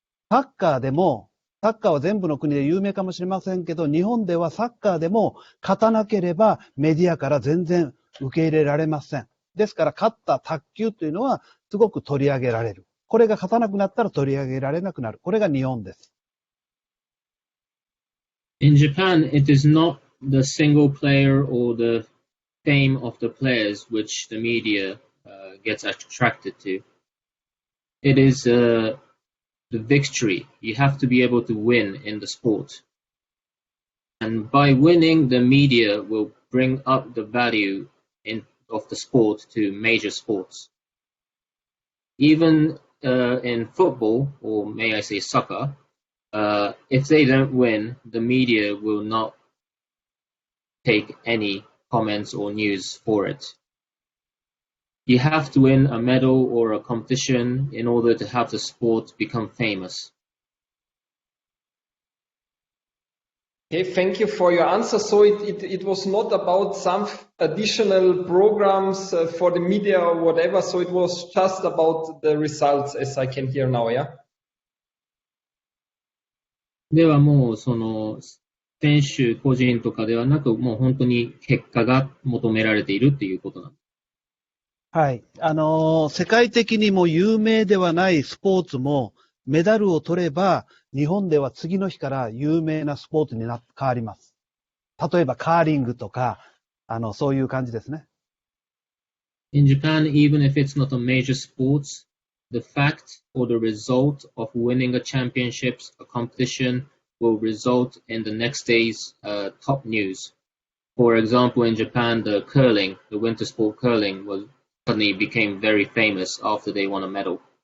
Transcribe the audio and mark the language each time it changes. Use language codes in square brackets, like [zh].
[ja] サッカーでも、サッカーは全部の国で有名かもしれませんけど、日本ではサッカーでも勝たなければメディアから全然受け入れられません。ですから勝った卓球というのはすごく取り上げられる。これが勝たなくなったら取り上げられなくなる。これが日本です。 [en] In Japan, it is not the single player or the fame of the players which the media gets attracted to. It is the victory. You have to be able to win in the sport. And by winning, the media will bring up the value of the sport to major sports. Even in football, or may I say soccer, if they don't win, the media will not take any comments or news for it. You have to win a medal or a competition in order to have the sport become famous. Okay, thank you for your answer. So it was not about some additional programs for the media or whatever, so it was just about the results, as I can hear now, yeah? [ja] ではもうその選手個人とかではなく、もう本当に結果が求められているっていうことなんです。はい。世界的にも有名ではないスポーツも、メダルを取れば、日本では次の日から有名なスポーツに変わります。例えばカーリングとか、そういう感じですね。 [en] In Japan, even if it's not a major sport, the fact or the result of winning a championship, a competition, will result in the next day's top news. For example, in Japan, the curling, the winter sport curling, suddenly became very famous after they won a medal.